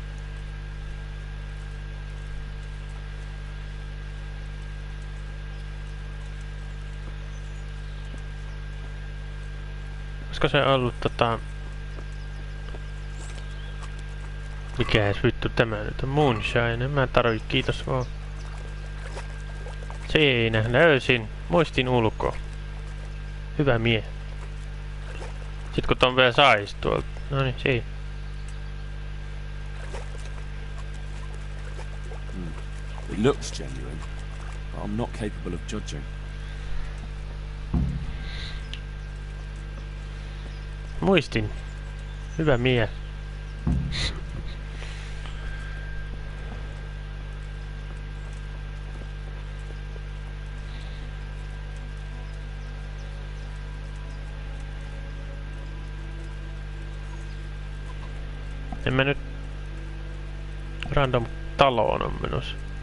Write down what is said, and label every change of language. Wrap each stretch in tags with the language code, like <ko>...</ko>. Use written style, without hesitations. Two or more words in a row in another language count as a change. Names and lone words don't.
<fi>Olisiko se ollut mikäs vittu tämä nyt on? Moonshine, mä tarvitse, kiitos vaan. Siinä, löysin. Muistin ulkoa. Hyvä mie. Sit kun ton vielä sais tuolta. Noniin, siinä.</fi> <en>It looks genuine, but I'm not capable of judging.</en> <fi>Muistin. Hyvä mie. En mä nyt random taloon on menossa.</fi>